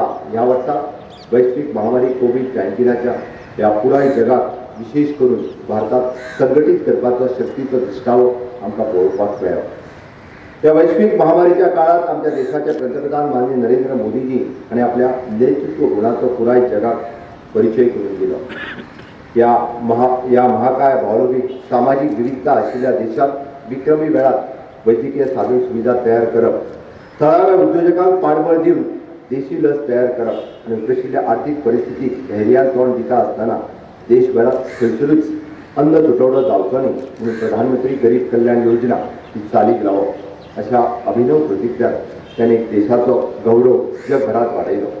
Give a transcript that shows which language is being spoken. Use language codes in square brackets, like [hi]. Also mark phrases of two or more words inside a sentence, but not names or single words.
[kok] ह्या वर्सा वैश्वीक महामारी कोविड-19च्या ह्या पुराय जगाक विशेष करून भारतात संघटीत करपाचो शक्तीचो दिश्टावो आमकां पळोवपाक मेळ्ळो. त्या वैश्वीक महामारीच्या काळात आमच्या देशाचे पंतप्रधान माननीय नरेंद्र मोदीजी हाणें आपल्या नेतृत्व गुणाचो पुराय जगाक परिचय करून दिलो. या महाकाय भौगोलिक सामाजिक विविधता आशिल्ल्या देशात विक्रमी वेळात वैद्यकीय साधन सुविधा तयार करप, थळाव्या उद्योजकांक पाठबळ दिवन देशी लस तयार करप आनी उपेशिल्ल्या आर्थीक परिस्थितीक धैर्यान तोंड दिता आसतना देशभरात खंयसरूच अन्न तुटवडो जावचो न्ही म्हणून प्रधानमंत्री गरीब कल्याण योजना ही चालीक लावप अशा अभिनव कृतींतल्यान त्याने देशाचो गौरव जगभरात वाडयलो.